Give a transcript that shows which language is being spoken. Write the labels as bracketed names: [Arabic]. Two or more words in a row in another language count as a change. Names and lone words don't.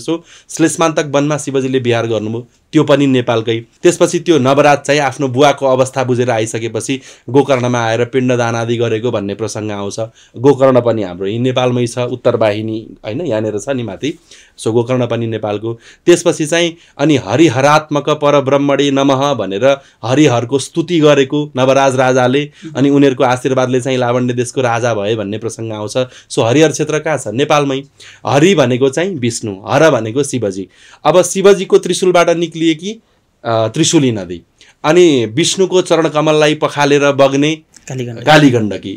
[Nepali] सो श्लेषमान्तक वनमा शिवजीले विहार गर्नुभयो, त्यो पनि नेपालकै। त्यसपछि त्यो नवराज चाहिँ आफ्नो बुवाको अवस्था बुझेर आइसकेपछि गोकर्णमा आएर पिण्डदान आदि गरेको भन्ने प्रसङ्ग आउँछ। गोकर्ण पनि हाम्रो यही नेपालमै छ, उत्तर वाहिनी होइन, यहाँनिर छ नि माथि। सो गोकर्ण पनि नेपालको। त्यसपछि चाहिँ अनि [Sanskrit] हरिहरात्मक परब्रह्मणे नमः [Nepali] भनेर हरिहरको स्तुति गरेको नवराज राजाले, अनि उनीहरूको आशीर्वादले चाहिँ लावण्य देशको राजा भए भन्ने प्रसङ्ग आउँछ। सो हरिहर क्षेत्र कहाँ छ? नेपालमै। हरि भनेको चाहिँ विष्णु, हर भनेको शिवजी। अब शिवजीको त्रिशूलबाट निक्लिएकी त्रिशूली नदी अनि विष्णुको चरणकमललाई पखालेर बग्ने कालीगण्डकी।